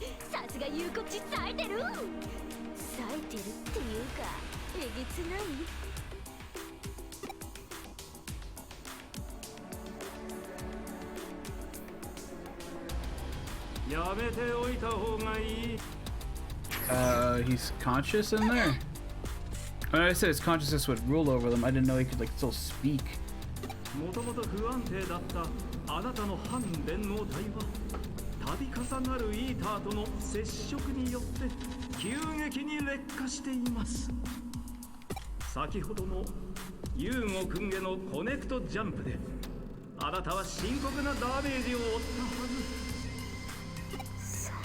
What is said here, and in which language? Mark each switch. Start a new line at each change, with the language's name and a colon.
Japanese: さすが言うこっち冴えてる。冴えてるっていうか、えげつない。やめておいた方がいい。
English: He's conscious in there? When I said his consciousness would rule over them, I didn't know he could, like, still speak.
Japanese: もともと不安定だったあなたの反連合体は度重なるイーターとの接触によって急激に劣化しています。先ほどのユーゴ君へのコネクトジャンプであなたは深刻なダメージを負ったはず。